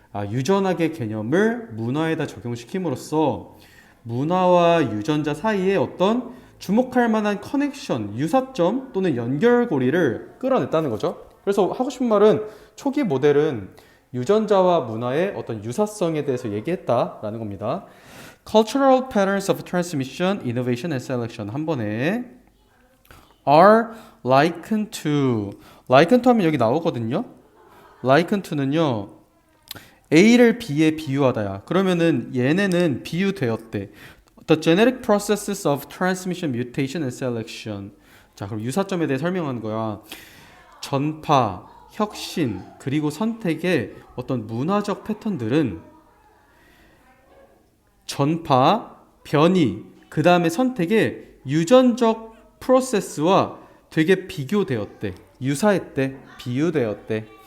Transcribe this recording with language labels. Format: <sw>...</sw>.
<ko>유전학의 개념을 문화에다 적용시킴으로써 문화와 유전자 사이에 어떤 주목할 만한 커넥션, 유사점 또는 연결고리를 끌어냈다는 거죠. 그래서 하고 싶은 말은 초기 모델은 유전자와 문화의 어떤 유사성에 대해서 얘기했다라는 겁니다.</ko> <en>Cultural patterns of transmission, innovation and selection</en> <ko>한 번에</ko> <en>are likened to</en> <ko>하면 여기 나오거든요. likened to는요. A를 B에 비유하다야. 그러면은 얘네는 비유되었대.</ko> <en>The genetic processes of transmission, mutation and selection.</en> <ko>자, 그럼 유사점에 대해 설명하는 거야. 전파, 혁신, 그리고 선택의 어떤 문화적 패턴들은 전파, 변이, 그 다음에 선택의 유전적 프로세스와 되게 비교되었대. 유사했대. 비유되었대.</ko>